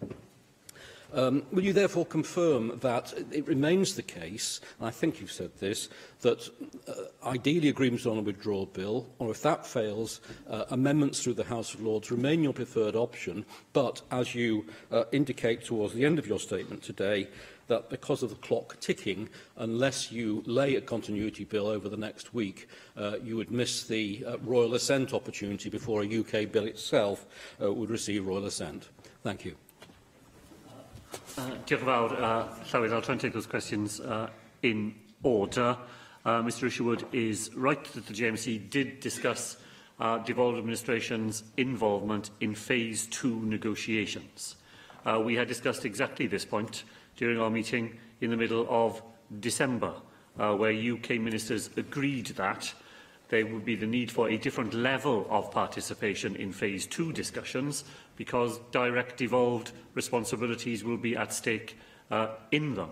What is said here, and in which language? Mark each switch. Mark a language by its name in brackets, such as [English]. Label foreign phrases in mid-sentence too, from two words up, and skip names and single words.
[English] Will you therefore confirm that it remains the case, and I think you've said this, that ideally agreements on a withdrawal bill, or if that fails, amendments through the House of Lords remain your preferred option, but as you indicate towards the end of your statement today, that because of the clock ticking, unless you lay a continuity bill over the next week, you would miss the royal assent opportunity before a UK bill itself would receive royal assent. Thank you. [Welsh] Diolch yn fawr, Llywyd. [English] I'll try and take those questions in order. Mr Isherwood is right that the JMC did discuss devolved administration's involvement in Phase 2 negotiations. We had discussed exactly this point during our meeting in the middle of December, where UK ministers agreed that there would be the need for a different level of participation in Phase 2 discussions because direct devolved responsibilities will be at stake in them.